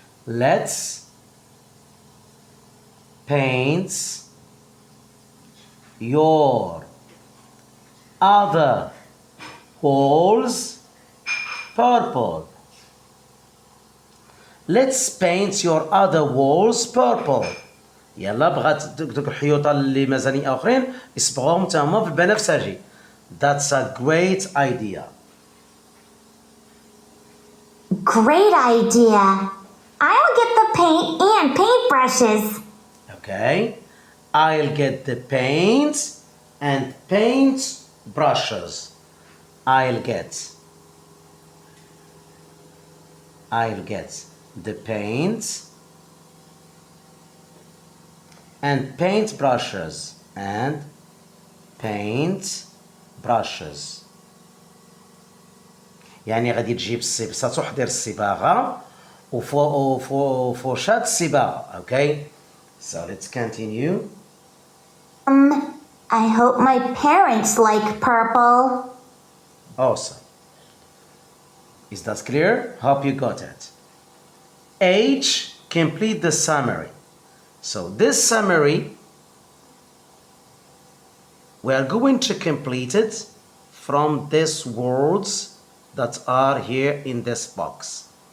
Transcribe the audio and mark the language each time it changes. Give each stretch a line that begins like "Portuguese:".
English: Let's paint your other walls purple. Let's paint your other walls purple.
Arabic: يلا بغات دوك الحيوطه اللي مازالين اخرين يصبغوهم حتى هما بالبنفسجي.
English: That's a great idea. Great idea. I'll get the paint and paintbrushes. Okay. I'll get the paints and paint brushes. I'll get the paints and paint brushes and paint brushes.
Arabic: يعني غادي تجيب ستحضر الصباغة وفرشاة الصباغة.
English: Okay, so let's continue. I hope my parents like purple. Awesome. Is that clear? Hope you got it. H, complete the summary. So this summary, we are going to complete it from these words that are here in this box.